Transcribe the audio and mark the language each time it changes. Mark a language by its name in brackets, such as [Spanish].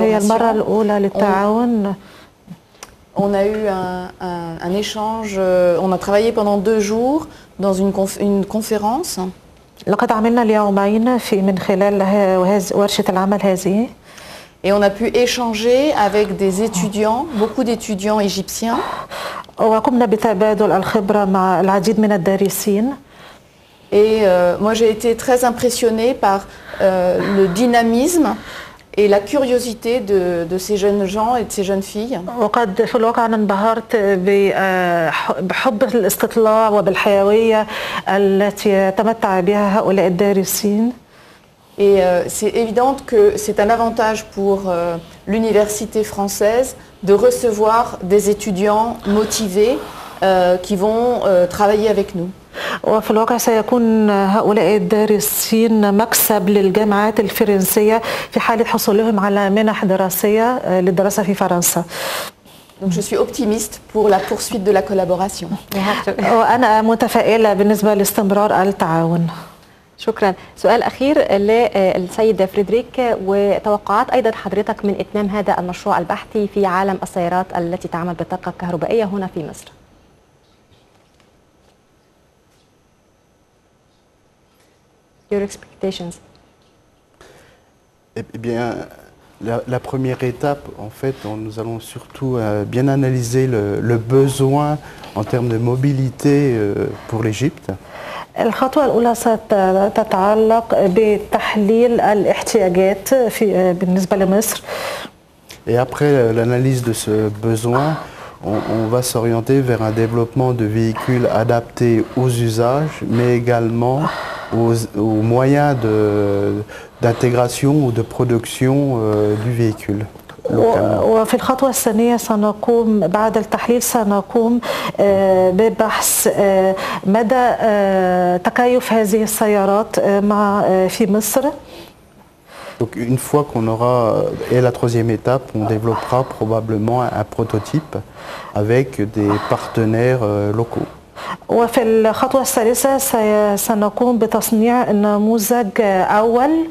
[Arabic] هي المرة الأولى للتعاون. [French] On a eu un échange, on a travaillé pendant 2 jours dans une conférence. [Arabic] لقد عملنا اليومين من خلال ورشة العمل هذه. [French] Et on a pu échanger avec des étudiants, beaucoup d'étudiants égyptiens. [Arabic] وقمنا بتبادل الخبرة مع العديد من الدارسين. [French] Et moi j'ai été très impressionnée par le dynamisme et la curiosité de ces jeunes gens et de ces jeunes filles. [Arabic] وقد في الواقع أنا انبهرت بحب الاستطلاع وبالحيوية التي يتمتع بها هؤلاء الدارسين. [French] Et c'est évident que c'est un avantage pour l'université française de recevoir des étudiants motivés qui vont travailler avec nous. [Arabic] وفي الواقع سيكون هؤلاء الدارسين مكسب للجامعات الفرنسية في حالة حصولهم على منح دراسية للدراسة في فرنسا. [French] Donc je suis optimiste pour la poursuite de la collaboration. [Arabic] وأنا متفائلة بالنسبة لاستمرار التعاون. شكرا. سؤال أخير للسيد فريدريك، وتوقعات أيضا حضرتك من إتمام هذا المشروع البحثي في عالم السيارات التي تعمل بالطاقة الكهربائية هنا في مصر. [English] Your expectations? [French] Eh bien, la première étape, en fait, nous allons surtout bien analyser le besoin en termes de mobilité pour l'Égypte. [Arabic] الخطوة الأولى ستتعلق تحليل الاحتياجات بالنسبة لمصر. [French] Et après l'analyse de ce besoin, on va s'orienter vers un développement de véhicules adaptés aux usages, mais également aux moyens d'intégration ou de production du véhicule. [Arabic] وفي الخطوة الثانية سنقوم بعد التحليل سنقوم ببحث مدى تكيف هذه السيارات في مصر. [French] Donc une fois qu'on aura, et la troisième étape, on développera probablement un prototype avec des partenaires locaux. [Arabic] وفي الخطوة الثالثة سنقوم بتصنيع نموذج أول.